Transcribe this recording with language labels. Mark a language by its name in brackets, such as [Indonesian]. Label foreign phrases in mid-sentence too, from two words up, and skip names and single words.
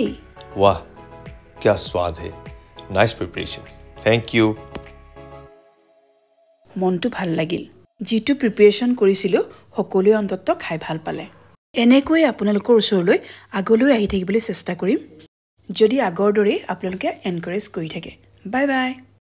[Hindi] वाह क्या स्वाद है [English] nice preparation thank you [Assamese] মনটো ভাল লাগিল যিটো প্ৰিপাৰেশ্যন কৰিছিলোঁ সকলোৱে অন্তত খাই ভাল পালে এনেকৈ আপোনালোকৰ ওচৰলৈ আগলৈ আহি থাকিবলৈ চেষ্টা কৰিম যদি আগৰ দৰেই আপোনালোকে এনকাৰেজ কৰি থাকে [English] bye bye